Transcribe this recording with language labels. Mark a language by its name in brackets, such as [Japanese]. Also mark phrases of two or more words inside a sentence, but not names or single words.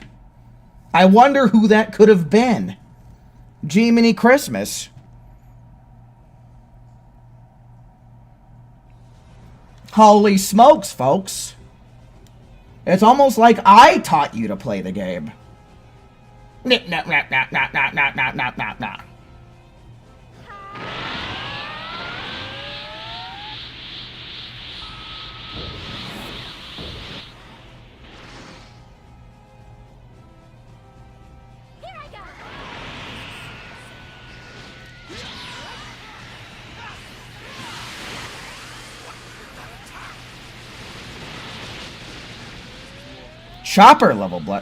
[English] I wonder who that could have been. Jiminy Christmas. Holy smokes, folks. It's almost like I taught you to play the game. Nip, nap, nap, nap, nap, nap, nap, nap, nap, nap, nap. Here I go. Chopper level blood.